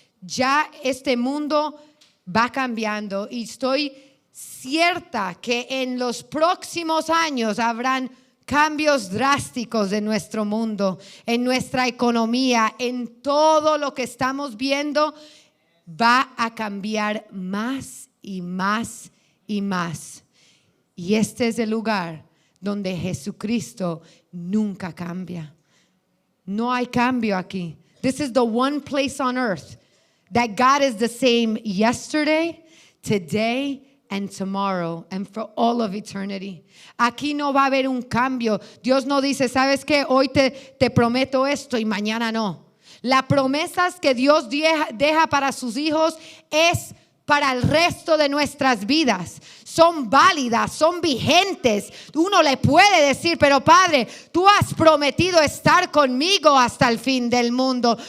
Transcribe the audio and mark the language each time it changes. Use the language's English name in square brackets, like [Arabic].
[Spanish] Ya este mundo va cambiando y estoy cierta que en los próximos años habrán cambios drásticos en nuestro mundo, en nuestra economía, en todo lo que estamos viendo. Va a cambiar más y más y más. Y este es el lugar donde Jesucristo nunca cambia. No hay cambio aquí. [English] This is the one place on earth that God is the same yesterday, today, and tomorrow, and for all of eternity. [Spanish] Aquí no va a haber un cambio. Dios no dice, ¿sabes qué? Hoy te prometo esto y mañana no. Las promesas que Dios deja para sus hijos es para el resto de nuestras vidas. Son válidas, son vigentes. Uno le puede decir, pero Padre, tú has prometido estar conmigo hasta el fin del mundo.